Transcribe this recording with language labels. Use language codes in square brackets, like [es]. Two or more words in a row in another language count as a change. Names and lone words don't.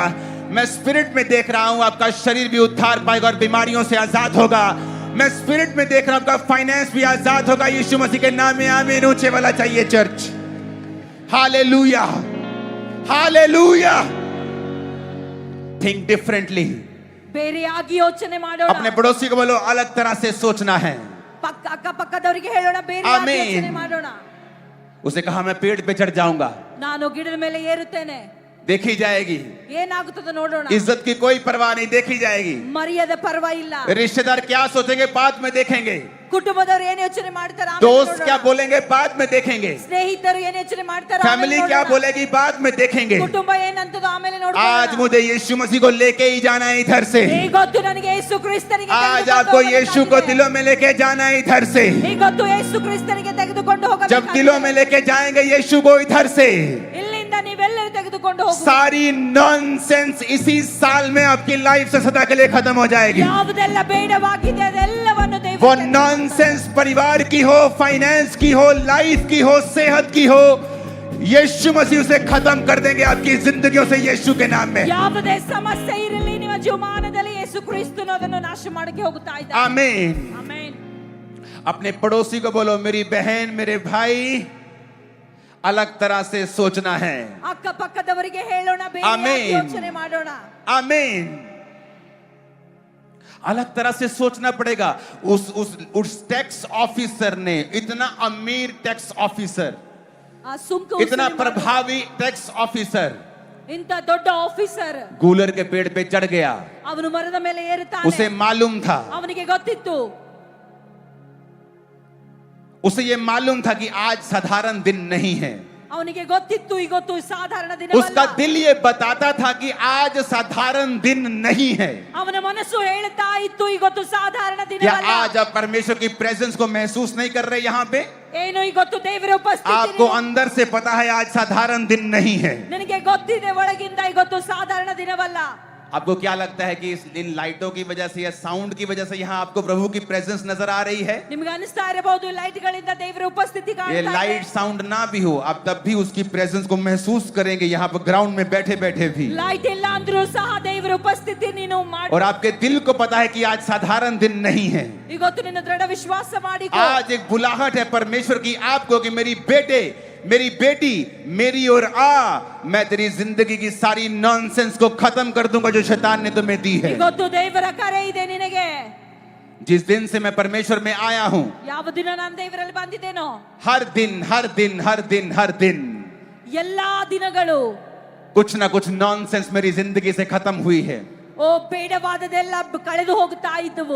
[hi] मैं स्पिरिट में देख रहा हूं आपका शरीर भी उद्धार पाएगा और बीमारियों से आजाद होगा। मैं स्पिरिट में देख रहा हूं आपका फाइनेंस भी आजाद होगा। यीशु मसीह के नाम में आमीन। ऊंचे वाला चाहिए चर्च। हालेलुया, हालेलुया। [en] think differently. [kn] ಬೇರೆಯಾಗಿ ಯೋಚನೆ ಮಾಡೋಣ. [hi] अपने पड़ोसी को बोलो अलग तरह से सोचना है। [kn] ಪಕ್ಕ ಅಕ್ಕಪಕ್ಕದವರಿಗೆ ಹೇಳೋಣ ಬೇರೆಯಾಗಿ ಆಮೆನ್. ಯೋಚನೆ ಮಾಡೋಣ. [hi] उसने कहा मैं पेड़ पे चढ़ जाऊंगा, [kn] ನಾನು ಗಿಡದ ಮೇಲೆ ಏರುತ್ತೇನೆ, [hi] देखी जाएगी। [kn] ಏನಾಗುತ್ತದೆ ನೋಡೋಣ. [hi] इज्जत की कोई परवाह नहीं, देखी जाएगी। [kn] ಮರ್ಯಾದೆ ಪರವಾಗಿಲ್ಲ. [hi] रिश्तेदार क्या सोचेंगे बाद में देखेंगे। [kn] ಕುಟುಂಬದವರು ಏನು ಯೋಚನೆ ಮಾಡ್ತಾರೆ ಆಮೇಲೆ [hi] दोस्त [kn] ನೋಡೋಣ. [hi] क्या बोलेंगे बाद में देखेंगे। [kn] ಸ್ನೇಹಿತರು ಏನು ಯೋಚನೆ ಮಾಡ್ತಾರೆ ಆಮೇಲೆ [hi] फैमिली [kn] ನೋಡೋಣ. [hi] क्या बोलेगी बाद में देखेंगे। [kn] ಕುಟುಂಬ ಏನಂತದೋ ಆಮೇಲೆ ನೋಡೋಣ. [hi] आज मुझे यीशु मसीह को लेके ही जाना है इधर से। [kn] ಈಗೊತ್ತು ನನಗೆ ಯೇಸು ಕ್ರಿಸ್ತನಿಗೆ [hi] आज आपको यीशु को दिलों में लेके जाना है इधर से। [kn] ಈಗೊತ್ತು ಯೇಸು ಕ್ರಿಸ್ತನಿಗೆ ತೆಗೆದುಕೊಂಡು ಹೋಗಬೇಕು. [hi] जब दिलों में लेके जाएंगे यीशु को इधर से, [kn] ಇಲ್ಲಿಂದ ನೀವೆಲ್ಲರೂ ತೆಗೆದುಕೊಂಡು ಹೋಗಬೇಕು. [hi] सारी नॉनसेंस इसी साल में आपकी लाइफ से सदा के लिए खत्म हो जाएगी। [kn] ಯಾವುದೆಲ್ಲ ಬೇಡವಾಗಿದೆ ಅದೆಲ್ಲವನ್ನು ದೇವರು [hi] वो नॉनसेंस परिवार की हो, फाइनेंस की हो, लाइफ की हो, सेहत की हो, यीशु मसीह उसे खत्म कर देंगे आपकी जिंदगियों से यीशु के नाम में। [kn] ಯಾವುದೇ ಸಮಸ್ಯೆ ಇರಲಿ ನಿಮ್ಮ ಜೀವಮಾನದಲ್ಲಿ ಯೇಸು ಕ್ರಿಸ್ತನು ಅದನ್ನು ನಾಶ ಮಾಡಕ್ಕೆ ಹೋಗುತ್ತಾ ಇದ್ದಾನೆ. [hi] आमीन। [kn] ಆಮೆನ್. [hi] अपने पड़ोसी को बोलो मेरी बहन मेरे भाई अलग तरह से सोचना है। [kn] ಅಕ್ಕಪಕ್ಕದವರಿಗೆ ಹೇಳೋಣ ಬೇರೆ ಆಮೆನ್. ಯೋಚನೆ ಮಾಡೋಣ. [hi] आमीन। अलग तरह से सोचना पड़ेगा। उस [en] tax officer [hi] ने, इतना अमीर [en] tax officer, [kn] ಆ ಸುಂಕ [hi] इतना [kn] ವಸೂಲಿ [hi] प्रभावी [en] tax officer [kn] ಇಂತ ದೊಡ್ಡ ಆಫೀಸರ್ [hi] गूलर के पेड़ पे चढ़ गया। [kn] ಅವನು ಮರದ ಮೇಲೆ ಏರುತ್ತಾನೆ. [hi] उसे मालूम था, [kn] ಅವನಿಗೆ ಗೊತ್ತಿತ್ತು, [hi] उसे ये मालूम था कि आज साधारण दिन नहीं है। [kn] ಅವನಿಗೆ ಗೊತ್ತಿತ್ತು ಇವತ್ತು ಸಾಧಾರಣ [hi] उसका [kn] ದಿನವಲ್ಲ. [hi] दिल ये बताता था कि आज साधारण दिन नहीं है। [kn] ಅವನ ಮನಸ್ಸು ಹೇಳ್ತಾ ಇತ್ತು ಇವತ್ತು ಸಾಧಾರಣ [hi] क्या [kn] ದಿನವಲ್ಲ. [hi] आज आप परमेश्वर की प्रेजेंस को महसूस नहीं कर रहे यहाँ पे? [kn] ಏನು ಇವತ್ತು ದೇವರ ಉಪಸ್ಥಿತಿ [hi] आपको अंदर से पता है आज साधारण दिन नहीं है। [kn] ನನಗೆ ಗೊತ್ತಿದೆ ಒಳಗಿಂದ ಇವತ್ತು ಸಾಧಾರಣ ದಿನವಲ್ಲ. [hi] आपको क्या लगता है कि इन लाइटों की वजह से या साउंड की वजह से यहाँ आपको प्रभु की प्रेजेंस नजर आ रही है? [kn] ನಿಮಗೆ ಅನಿಸ್ತಾ ಇರಬಹುದು ಲೈಟ್ ಗಳಿಂದ ದೇವರ ಉಪಸ್ಥಿತಿ [hi] ये [kn] ಕಾಣ್ತಾ ಇದೆ. [hi] लाइट साउंड ना भी हो, आप तब भी उसकी प्रेजेंस को महसूस करेंगे यहाँ पर ग्राउंड में बैठे बैठे भी। [kn] ಲೈಟ್ ಇಲ್ಲ ಅಂದ್ರೂ ಸಹ ದೇವರ ಉಪಸ್ಥಿತಿ ನೀನು ಮಾಡಿ. [hi] और आपके दिल को पता है कि आज साधारण दिन नहीं है। [kn] ಇವತ್ತು ನಿನ್ನ ದೃಢ ವಿಶ್ವಾಸ ಮಾಡಿಕೋ. [hi] आज एक बुलाहट है परमेश्वर की आपको कि मेरी बेटे मेरी बेटी मेरी ओर आ, मैं तेरी जिंदगी की सारी नॉनसेंस को खत्म कर दूंगा जो शैतान ने तुम्हें दी है। [kn] ಇವತ್ತು ದೇವರ ಕರೆ ಇದೆ ನಿನಗೆ. [hi] जिस दिन से मैं परमेश्वर में आया हूं, [kn] ಯಾವ ದಿನ ನಾನು ದೇವರಲ್ಲಿ ಬಂದಿದ್ದೇನೋ [hi] हर दिन हर दिन हर दिन हर दिन [kn] ಎಲ್ಲಾ ದಿನಗಳು [hi] कुछ ना कुछ नॉनसेंस मेरी जिंदगी से खत्म हुई है। [kn] ಓ ಬೇಡವಾದದೆಲ್ಲ ಕಳೆದು ಹೋಗುತ್ತಾ ಇದ್ದವು.